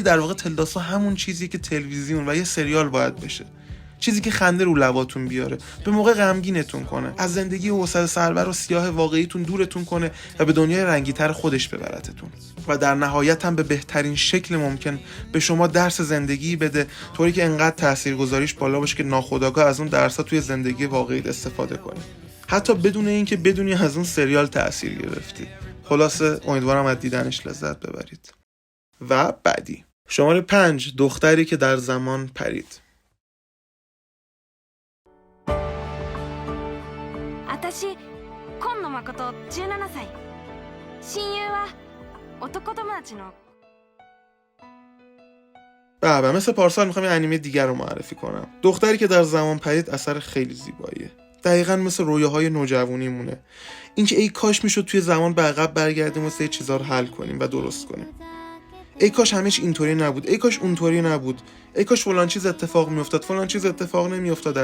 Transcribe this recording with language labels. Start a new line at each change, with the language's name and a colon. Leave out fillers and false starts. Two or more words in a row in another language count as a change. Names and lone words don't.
Persian: در واقع تد لاسو همون چیزیه که تلویزیون و یه سریال باید بشه، چیزی که خنده رو لباتون بیاره، به موقع غمگینتون کنه، از زندگی حوصله سربر و سیاه واقعیتون دورتون کنه و به دنیای رنگی‌تر خودش ببرتتون و در نهایت هم به بهترین شکل ممکن به شما درس زندگی بده، طوری که انقدر تاثیرگذاریش بالا باشه که ناخودآگاه از اون درس‌ها توی زندگی واقعیت استفاده کنی، حتی بدون اینکه بدونی از اون سریال تأثیر گرفتی. خلاصه امیدوارم از دیدنش لذت ببرید. و بعدی شماره 5، دختری که در زمان پرید.
Japanese: 私今野誠17歳親友は男友達の
Persian: بابا مثل پارسال میخوام یه انیمه دیگر رو معرفی کنم. دختری که در زمان پرید اثر خیلی زیباییه. دقیقاً مثل رویاهای نوجوانیمونه. اینکه ای کاش میشد توی زمان به عقب برگردیم و سه چیزا رو حل کنیم و درست کنیم. ای کاش همه چی اینطوری نبود، ای کاش اونطوری نبود، ای کاش فلان چیز اتفاق میافتاد، فلان چیز اتفاق نمیافتاد.